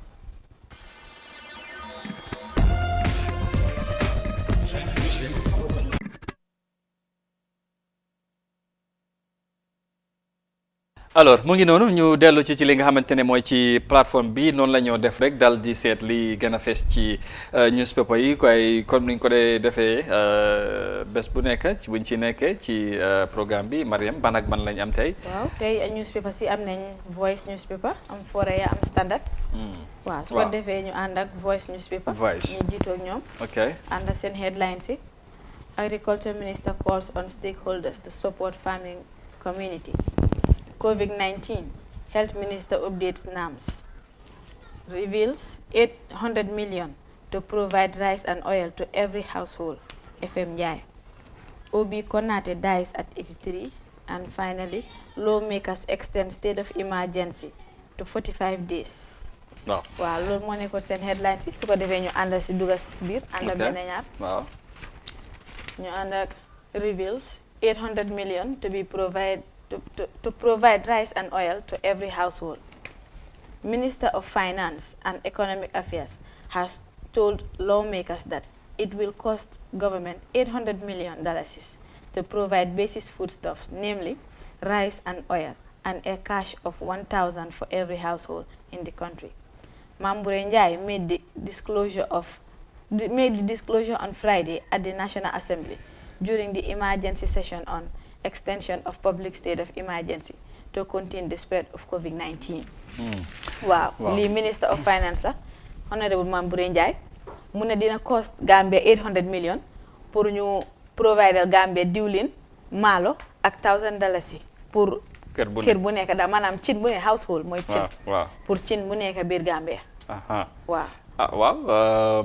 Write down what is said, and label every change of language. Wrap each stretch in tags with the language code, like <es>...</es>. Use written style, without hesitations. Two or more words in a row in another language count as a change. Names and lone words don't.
<wo>alors mu ngi noonu ñu dellu ci li nga xamante ne mooy ci plateforme bi noonu la ñoo def rek dal di seet li gën a fees ci newspaper yi koy comme ni ñu ko dee defee bés bu nekk ci buñ ci nekkee ci programme bi Mariam ban ak ban lañ am tey. waaw tey newspaper si am nañ Voice newspaper am Foreya am Standard. waaw su ko defee ñu ànd ak Voice newspaper. Voice ñu jiitoo ak ñoom. ok ànd ak seen headlines yi.</wo> <en>Agriculture Minister calls on stakeholders to support farming community. COVID-19, Health Minister updates NAMS, reveals 800 million to provide rice and oil to every household, FM Jai. Obi Konate dies at 83, and finally, lawmakers extend state of emergency to 45 days.</en> <wo>waaw waaw loolu moo nekkoon seen headlines yi su ko defee ñu ànd si dugas biir ànd ak benn ñaar waaw ñu ànd ak</wo> <en>reveals 800 million to be provided to provide rice and oil to every household. Minister of Finance and Economic Affairs has told lawmakers that it will cost government $800 million to provide basic foodstuffs, namely rice and oil, and a cash of $1,000 for every household in the country. Mambure Njai made the disclosure on Friday at the National Assembly during the emergency session on extension of public state of emergency to contain the spread of COVID-19. Wow. The Minister of Finance,</en> <wo>Honorable Mambure Njai, mu ne dina cost Gambia 800 million pour ñu provide Gambia diwlin maalo ak $1,000 pour kër bu nekk da maanaam cin bu ne household mooy cin pour cin bu nekk biir Gambia. waaw</wo>